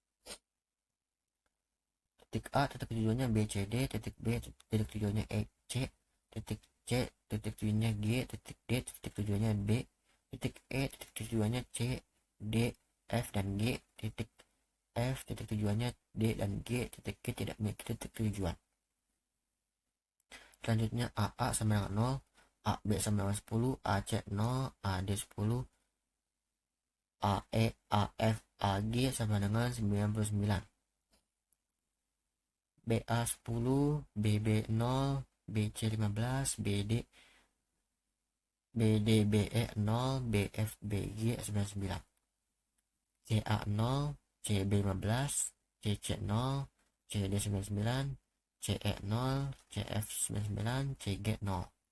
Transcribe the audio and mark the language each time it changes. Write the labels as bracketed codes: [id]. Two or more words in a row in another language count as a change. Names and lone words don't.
[id] Titik A titik tujuannya B C D, titik B titik tujuannya E C, titik C titik tujuannya G, titik D titik tujuannya B, titik E titik tujuannya C D F dan G, titik F titik tujuannya D dan G, titik G tidak memiliki titik tujuan. Selanjutnya AA sama dengan 0, AB sama dengan 10, AC 0, AD 10, AE, AF, AG sama dengan 99. BA 10, BB 0, BC 15, BD BE 0, BF BG 99. CA 0, CB 15, CC 0, CD 99, CE 0, CF 99, CG 0.